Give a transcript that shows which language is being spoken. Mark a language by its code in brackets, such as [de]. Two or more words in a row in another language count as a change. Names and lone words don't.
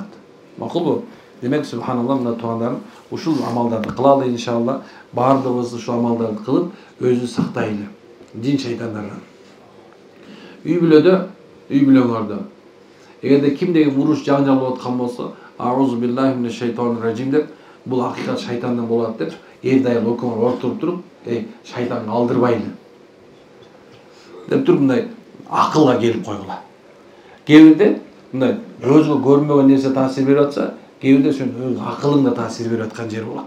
[ky] Макулбу? Демек субханалла мына туугандарым, ушул амалдарды кылалы иншалла. Бардыгыбыз ушул амалдарды кылып өзүбүздү сактайлы жин шайтандардан. Үй бүлөңөрдө эгерде кимдеги уруш жаңжал болуп аткан болсо, [ar] أعوذ بالله من الشيطان الرجيم [ky] деп, бул акыйкат шайтандан болот деп, эр-дайым өкмөр ортуруп туруп, шайтанга алдырбайлы деп туруп мындай акылга келип койгула. Кээ бирде мындай көзгө көрүнбөгөн нерсе таасир берип атса, кээ бирде сен өз акылыңда таасир берип аткан жер болот.